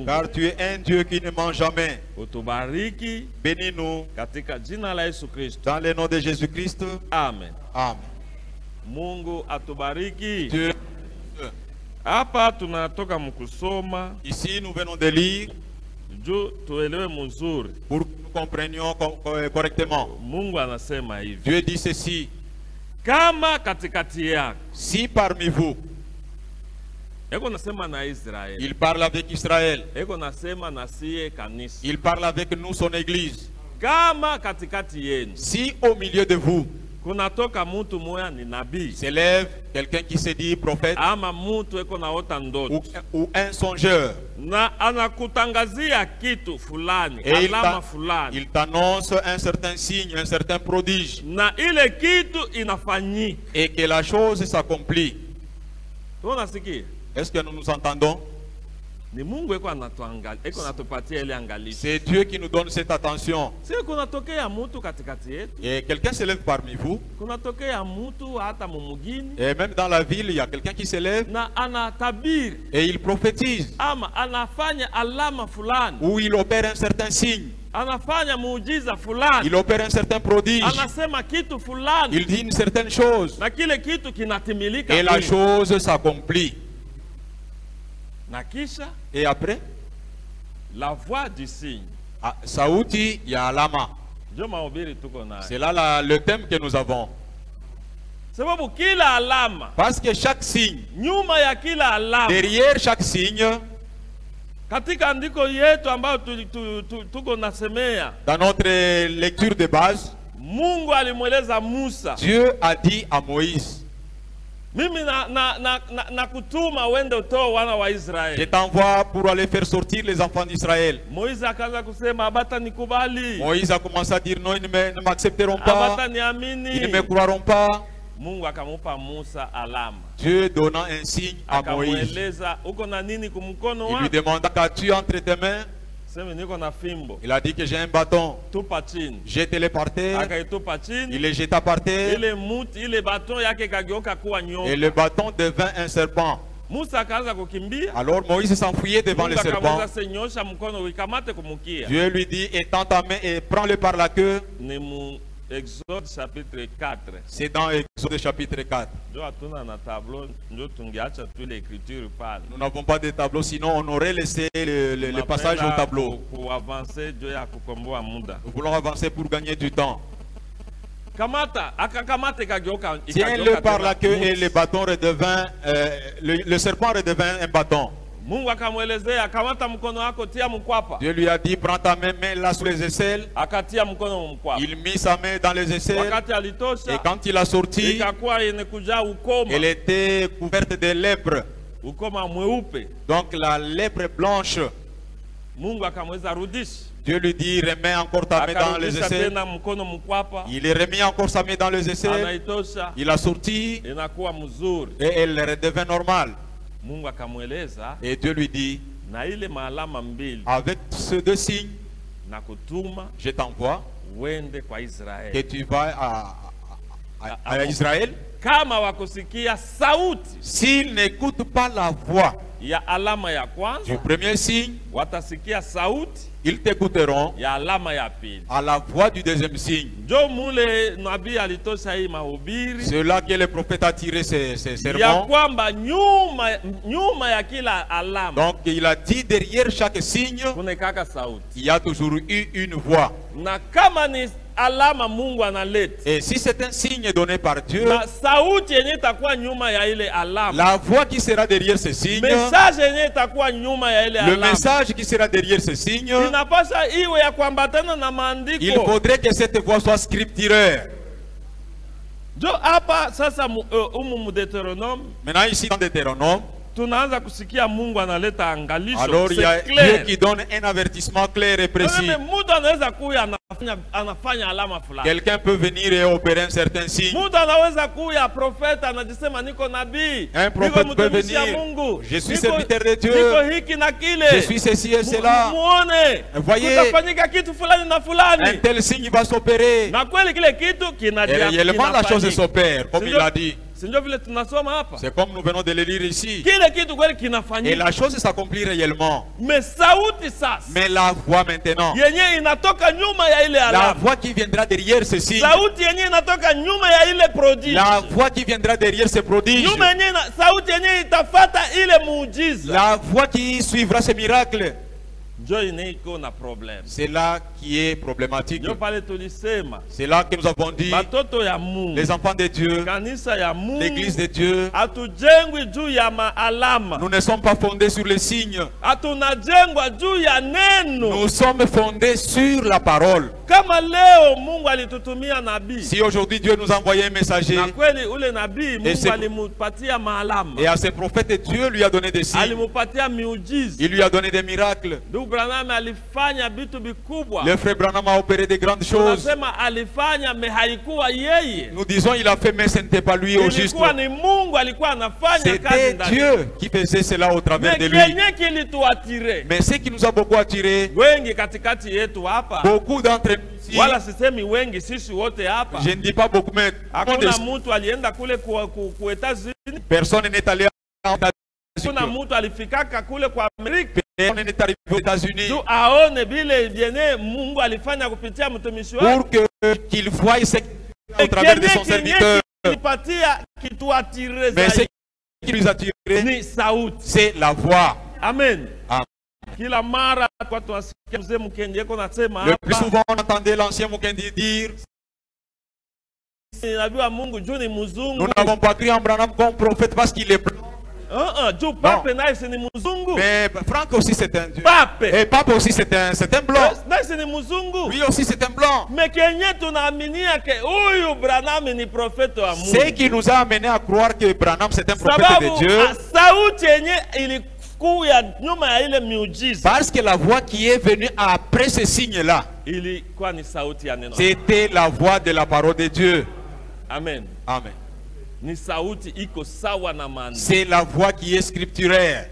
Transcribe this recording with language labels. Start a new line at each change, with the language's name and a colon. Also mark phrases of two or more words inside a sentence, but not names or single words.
French: Car tu es un Dieu qui ne ment jamais.
Swahili: Utubariki
French: Bénis-nous
Swahili: katika jina la Yesu Kristo.
French: dans le nom de Jésus-Christ. Amen. Amen.
Swahili: Mungu atubariki.
French: Dieu.
Swahili: Hapa tunatoka mkusoma
French: Ici, nous venons de lire
Swahili: juu tuelewe mzuri.
French: pour que nous comprenions correctement.
Swahili: Mungu anasema hivi.
French: Dieu dit ceci:
Swahili: Kama katikati yako.
French: si parmi vous,
Swahili: Eko nasema na Israeli.
French: il parle avec Israël,
Swahili: Eko nasema na siye kanisa.
French: il parle avec nous, son église.
Swahili: Kama katikati yenu
French: Si au milieu de vous
Swahili: kunatoka mtu moya ni nabii
French: s'élève quelqu'un qui se dit prophète
Swahili: ama mtu eko naota ndoto
French: ou un songeur,
Swahili: na anakutangazia kitu fulani,
French: et
Swahili: alama fulani,
French: il t'annonce un certain signe, un certain prodige,
Swahili: na ile kitu inafanyika.
French: et que la chose s'accomplit.
Swahili: Tunasikia
French: Est-ce que nous nous entendons?
Swahili: ni Mungu eko anatuangalia, eko natupatia ile angalisho.
French: C'est Dieu qui nous donne cette attention.
Swahili: Sio kunatokea mtu katikati yetu,
French: Et quelqu'un s'élève parmi vous,
Swahili: kunatokea mtu hata mumugini
French: et même dans la ville, il y a quelqu'un qui s'élève
Swahili: na anatabiri
French: et il prophétise,
Swahili: ama anafanya alama fulani,
French: ou il opère un certain signe,
Swahili: anafanya muujiza fulani,
French: il opère un certain prodige,
Swahili: anasema kitu fulani,
French: il dit une certaine chose,
Swahili: na kile kitu kinatimilika
French: et la
Swahili: kweli.
French: chose s'accomplit.
Swahili: Na kisha
French: Et après, la voix du signe,
Swahili: sauti ya alama. ndio mahubiri tuko nayo.
French: C'est là le thème que nous avons.
Swahili: Sababu kila alama,
French: Parce que chaque signe,
Swahili: nyuma ya kila alama,
French: derrière chaque signe,
Swahili: katika andiko yetu ambayo tuko nasemea,
French: dans notre lecture de base,
Swahili: Mungu alimweleza Musa,
French: Dieu a dit à Moïse:
Swahili: mimi na kutuma wende utoe wana wa
French: je Israeli. t'envoie pour aller faire sortir les enfants d'Israël.
Swahili: Moïse akaanza kusema abata nikubali,
French: Moïse a commencé à dire non, ils ne m'accepteront pas,
Swahili: abata
French: ils ne
Swahili: niamini.
French: me croiront pas.
Swahili: Mungu akamupa Musa alama,
French: Dieu donnant un signe à Moïse.
Swahili: akamweleza uko na nini kumkono
French: Il lui
Swahili: wako?
French: demanda: qu'as-tu entre tes mains?
Swahili: Sema niko na fimbo.
French: Il a dit que j'ai un bâton.
Swahili: Tupa chini.
French: Jette-le par terre.
Swahili: Akaitupa chini.
French: Il le jeta par terre.
Swahili: Ile muti, ile baton yake kageuka kuwa
French: Et
Swahili: nyoka.
French: le bâton devint un serpent.
Swahili: Musa akaanza kukimbia.
French: Alors Moïse s'enfuyait devant le
Swahili: Mungu
French: serpent.
Swahili: akamwambia senyosha mkono uikamate kumukia.
French: Dieu lui dit: étends ta main et prends-le par la queue.
Swahili: Ni mu Exode chapitre 4.
French: C'est dans Exode chapitre 4.
Swahili: Ndio hatuna na tableau, ndio tungeacha tu l'écriture pale.
French: Nous n'avons pas de tableau, sinon on aurait laissé le passage au tableau. Pour avancer,
Swahili: Dieu ya kukomboa muda.
French: Nous voulons avancer pour gagner du temps.
Swahili: Kamata, akakamate kageuka.
French: Tiens-le par la queue et le bâton redevint, le serpent redevint un bâton.
Swahili: Mungu akamwelezea kamata mkono wako tia mkwapa.
French: Dieu lui a dit: prends ta main, mets-la sous les aisselles.
Swahili: Akatia mkono mkwapa.
French: Il mit sa main dans les aisselles.
Swahili: Wakati alitosha,
French: Et quand il a sorti,
Swahili: ikakuwa yenye kujaa ukoma.
French: elle était couverte de lèpre.
Swahili: Ukoma mweupe.
French: Donc la lèpre blanche.
Swahili: Mungu akamweza rudisha.
French: Dieu lui dit: remets encore ta main dans les
Swahili: Akarudisha
French: aisselles.
Swahili: tena mkono mkwapa.
French: Il est remis encore sa main dans les aisselles.
Swahili: Anaitosha.
French: Il a sorti
Swahili: Inakuwa mzuri.
French: et elle redevint normale.
Swahili: Mungu akamweleza
French: Et Dieu lui dit:
Swahili: na ile maalama mbili
French: avec ces deux signes,
Swahili: na kutuma
French: je t'envoie
Swahili: wende kwa
French: que Israeli. tu vas à Israël
Swahili: kama wakusikia sauti
French: s'ils n'écoutent pas la voix
Swahili: ya alama ya
French: du
Swahili: kwanza,
French: premier signe,
Swahili: watasikia sauti
French: ils t'écouteront
Swahili: ya alama ya pili.
French: à la voix du deuxième signe.
Swahili: Njo mule nabii alitosha hii mahubiri
French: C'est là que le prophète a tiré ses
Swahili: ya
French: sermons.
Swahili: kwamba nyuma ya kila alama
French: Donc il a dit derrière chaque signe,
Swahili: kunekaka sauti,
French: il y a toujours eu une voix.
Swahili: na kama ni alama Mungu analeta,
French: Et si c'est un signe donné par Dieu,
Swahili: na sauti yenye itakuwa nyuma ya ile alama,
French: la voix qui sera derrière ce signe,
Swahili: message yenye itakuwa nyuma ya ile
French: le
Swahili: alama,
French: message qui sera derrière ce signe,
Swahili: inapasha iwe ya kuambatana na
French: il
Swahili: maandiko.
French: faudrait que cette voix soit scripturaire.
Swahili: Jo hapa sasa mu Deuteronome
French: Maintenant ici dans Deutéronome,
Swahili: tunaanza kusikia Mungu analeta angalisho.
French: alors il y a C'est Dieu clair. qui donne un avertissement clair et précis.
Swahili: Mtu anaweza kuya anafanya alama fulani.
French: Quelqu'un peut venir et opérer un certain signe.
Swahili: Mtu anaweza kuya profeta anajisema niko nabii.
French: Un prophète peut venir.
Swahili: Mungu.
French: Je suis serviteur de Dieu.
Swahili: Niko hiki na kile.
French: Je suis ceci et cela.
Swahili: Muone.
French: Voyez,
Swahili: kutafanyika kitu fulani na fulani.
French: un tel signe va s'opérer.
Swahili: Na kweli kile kitu
French: Et réellement la chose s'opère, comme il a dit.
Swahili: Sinjo vile tunasoma hapa.
French: C'est comme nous venons de le lire ici.
Swahili: Kile kitu kweli
French: Et
Swahili: kinafanyika.
French: la chose s'accomplit réellement.
Swahili: Mais sauti sasa.
French: Mais la voix maintenant,
Swahili: Yenye inatoka nyuma ya ile
French: la
Swahili: alama.
French: voix qui viendra derrière ce signe,
Swahili: Sauti yenye inatoka nyuma ya ile prodige.
French: la voix qui viendra derrière ce prodige,
Swahili: Nyuma yenye sauti yenye itafata ile muujiza.
French: la voix qui suivra ce miracle,
Swahili: Njo inaiko na problem.
French: c'est là qui est problématique.
Swahili: Njo pale tulisema
French: C'est là que nous avons dit,
Swahili: batoto ya Mungu,
French: les enfants de Dieu,
Swahili: kanisa ya Mungu,
French: l'église de Dieu,
Swahili: hatujengwi juu ya maalama,
French: nous ne sommes pas fondés sur les signes,
Swahili: hatunajengwa juu ya neno.
French: nous sommes fondés sur la parole.
Swahili: Kama leo Mungu alitutumia nabii,
French: Si aujourd'hui Dieu nous a envoyé un messager,
Swahili: na kweli ule nabii Mungu
French: c'est-
Swahili: alimupatia maalama,
French: et à ce prophète, Dieu lui a donné des signes,
Swahili: alimupatia miujiza.
French: il lui a donné des miracles.
Swahili: Ndugu Branham alifanya vitu vikubwa.
French: Le frère Branham a opéré de grandes choses.
Swahili: Tunasema alifanya, me haikuwa yeye.
French: Nous disons il a fait, mais ce n'était pas lui au juste.
Swahili: Ilikuwa ni Mungu alikuwa anafanya kazi
French: C'était
Swahili: ndani.
French: Dieu qui faisait cela au travers de Mais lui.
Swahili: kenye kilituatire
French: Mais ce qui nous a beaucoup attiré,
Swahili: wengi katikati yetu hapa,
French: beaucoup d'entre nous ici,
Swahili: wala sisemi wengi, sisi wote hapa,
French: je ne dis pas beaucoup, mais tout le monde
Swahili: hakuna
French: est-
Swahili: mtu alienda kule ku Etats-Unis,
French: personne n'est allé aux
Swahili: hakuna
French: États-Unis.
Swahili: mtu alifikaka kule kwa Amerika
French: Personne n'est arrivé aux États-Unis
Swahili: tu aone vile vyenye Mungu alifanya kupitia mtumishi wake.
French: pour qu'il voie ce au travers de son serviteur.
Swahili: Kilipatia kituatire
French: Mais ce
Swahili: zaidi
French: qui nous a attiré,
Swahili: ni sauti.
French: c'est la voix. Amen. Amen.
Swahili: Kila mara kwa tunasikia mzee Mkenge yako nasema
French: Le plus
Swahili: hapa,
French: souvent, on entendait l'ancien Mukendi dire,
Swahili: nabii wa Mungu juu ni mzungu.
French: nous n'avons pas cru en Branham comme prophète parce qu'il est blanc.
Swahili: Juu pape naye si ni mzungu.
French: Mais Franck aussi c'est un Dieu. Pape Et Pape aussi c'est un blanc.
Swahili: naye si ni mzungu.
French: Lui aussi c'est un blanc.
Swahili: Mais kenye tunaaminia ke huyu Branham ni profeta wa Mungu.
French: Ce qui nous a amené à croire que Branham c'est un prophète
Swahili: Sababu
French: de Dieu,
Swahili: sauti yenye ilikuya nyuma ya ile miujiza
French: parce que la voix qui est venue après ce signe-là,
Swahili: ilikuwa ni sauti ya neno.
French: c'était la voix de la parole de Dieu. Amen. Amen.
Swahili: Ni sauti iko sawa na maandiko.
French: C'est la voix qui est scripturaire.